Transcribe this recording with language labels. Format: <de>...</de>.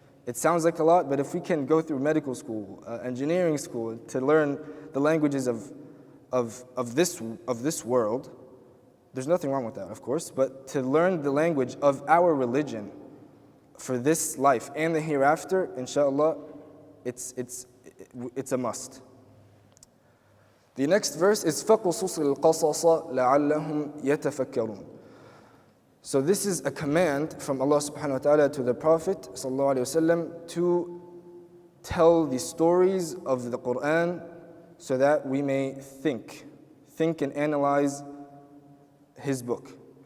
<en>It sounds like a lot, but if we can go through medical school, engineering school, to learn the languages of this world, there's nothing wrong with that, of course, but to learn the language of our religion for this life and the hereafter, inshallah, it's a must. The next verse is</en> <ar>فَقُصُصِ الْقَصَصَ لَعَلَّهُمْ يَتَفَكَّرُونَ.</ar> <en>So this is a command from Allah subhanahu wa ta'ala to the Prophet sallallahu alaihi wasallam to tell the stories of the Qur'an so that we may think and analyze his book.</en>